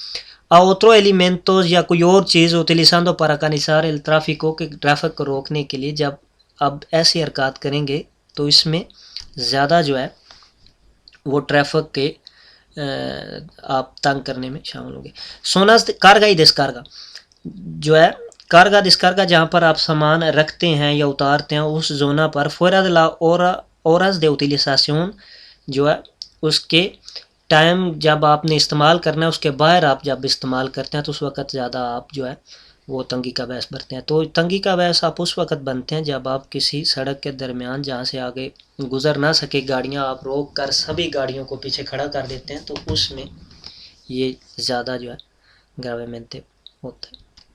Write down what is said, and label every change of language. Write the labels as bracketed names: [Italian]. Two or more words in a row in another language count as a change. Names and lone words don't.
[Spanish] otros elementos [Urdu] یا کوئی اور چیز [Spanish] utilizando para canalizar el tráfico [Urdu] کہ ٹریفک کو روکنے کے لیے جب اب ایسی حرکات کریں گے تو اس میں زیادہ جو ہے وہ ٹریفک کے آپ تنگ کرنے میں شامل ہوں گے. [Spanish] zonas carga y descarga [Urdu] جو ہے [Spanish] carga descarga [Urdu] جہاں پر آپ سامان رکھتے ہیں یا اتارتے ہیں اس زونہ پر [Spanish] fuera de la horas de utilización [Urdu] جو ہے اس کے ٹائم جب آپ نے استعمال کرنا ہے اس کے باہر آپ جب استعمال کرتے ہیں تو اس وقت زیادہ آپ جو ہے وہ تنگی کا باعث بنتے ہیں. تو تنگی کا باعث آپ اس وقت بنتے ہیں جب آپ کسی سڑک کے درمیان جہاں سے آگے گزر نہ سکے گاڑیاں آپ روک کر سبھی گاڑیوں کو پیچھے کھڑا کر دیتے ہیں، تو اس میں یہ زیادہ جو ہے گراویمنٹ ہوتا ہے.